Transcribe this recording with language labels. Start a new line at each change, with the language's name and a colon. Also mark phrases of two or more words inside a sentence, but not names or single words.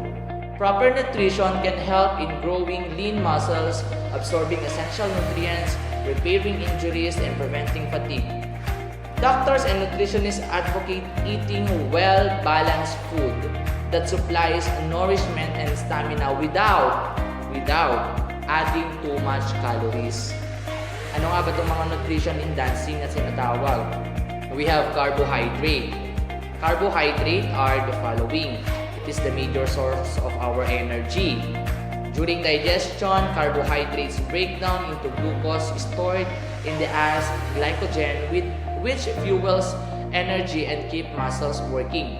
English: Proper nutrition can help in growing lean muscles, absorbing essential nutrients, repairing injuries, and preventing fatigue. Doctors and nutritionists advocate eating well-balanced food that supplies nourishment and stamina without adding too much calories.
Filipino: Ano nga ba itong mga
English: nutrition in dancing
Filipino: na sinatawag?
English: We have carbohydrate. Carbohydrate are the following. It is the major source of our energy. During digestion, carbohydrates break down into glucose stored in the as glycogen, which fuels energy and keep muscles working.